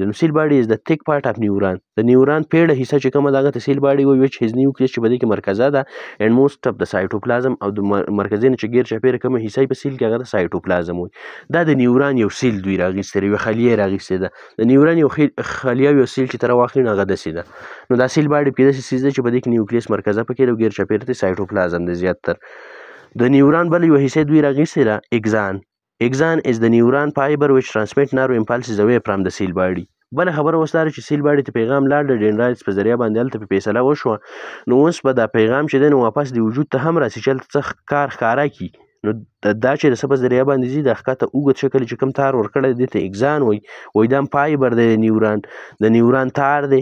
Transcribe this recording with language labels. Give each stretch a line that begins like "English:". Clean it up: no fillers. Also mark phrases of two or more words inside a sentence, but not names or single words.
Pashto: نو
English: cell body is the thick part of neuron.
Pashto: د نیوران پیړه حصه چې کومه ده هغه ته
English: cell body
Pashto: وایي،
English: which has nucleus
Pashto: چې په دې کې مرکزه ده
English: and most of the cytoplasm,
Pashto: او د مرکزي نه چې ګیر چاپېره کومه حصه په سیل کې هغه د سایټوپلازم وایي. دا د نیوران یو سیل دوی راغیستی دی، یوه خلیه یې راغیستې ده. د نیوران یو خلیه یو سیل چې ته راواخلي نو هغه داسې ده. نو دا
English: cell body
Pashto: پکې داسې څیز دی چې په دې کې نیوکلیس مرکزه پکې ده او ګیر چاپېره ته سایټوپلازم دی زیاتتر. د نیوران بله یوه حصه دوی راغیستې ده اګزان.
English: Axon is the neuron fiber which transmit nerve impulses away from the cell body.
Pashto: بله خبره اوس دا ده چې
English: cell body
Pashto: ته پیغام لاړ د ډینډرایټس په ذریعه باندې، هلته پې فیصله وشوه. نو اوس به دا پیغام چې دی نو واپس د وجود ته هم راسي چې هلته څه کار ښکاره کړي. نو دا چې د څه په ذریعه باندې ځي، د ښکته اوږد شکل چې کوم تار ورکړی دی دې ته اګزان وایي. وایي دا هم فایبر دی نیوران، د نیوران تار دی.